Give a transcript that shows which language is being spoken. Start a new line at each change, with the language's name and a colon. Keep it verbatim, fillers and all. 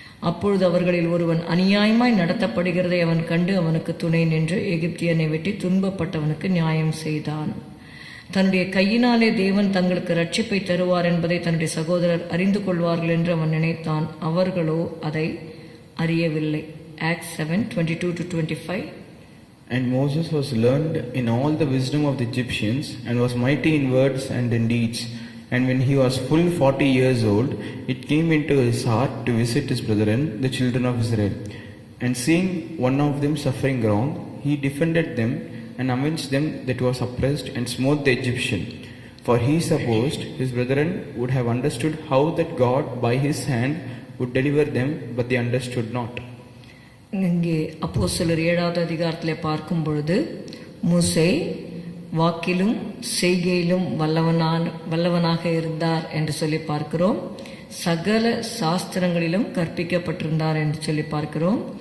Tamil: அப்பொழுது அவர்களில் ஒருவன் அநியாயமாய் நடத்தப்படுகிறதை அவன் கண்டு அவனுக்கு துணை நின்று எகிப்தியனை வெட்டி துன்பப்பட்டவனுக்கு நியாயம் செய்தான். தன்னுடைய கையினாலே தேவன் தங்களுக்கு இரட்சிப்பை தருவார் என்பதை தன்னுடைய சகோதரர் அறிந்து கொள்வார்கள் என்று அவன் நினைத்தான். அவர்களோ அதை அறியவில்லை.
English: Act seven twenty two to twenty five. And Moses was learned in all the wisdom of the Egyptians, and was mighty in words and in deeds. And when he was full forty years old, it came into his heart to visit his brethren, the children of Israel. And seeing one of them suffering wrong, he defended them, and avenged them that was oppressed, and smote the Egyptian. For he supposed his brethren would have understood how that God by his hand would deliver them, but they understood not.
Tamil: இங்கே அப்போஸ்தலர் ஏழாவது அதிகாரத்தில் பார்க்கும் பொழுது மோசே வாக்கிலும் செய்கையிலும் வல்லவனான வல்லவனாக இருந்தார் என்று சொல்லி பார்க்கிறோம். சகல சாஸ்திரங்களிலும் கற்பிக்கப்பட்டிருந்தார் என்று சொல்லி பார்க்கிறோம்.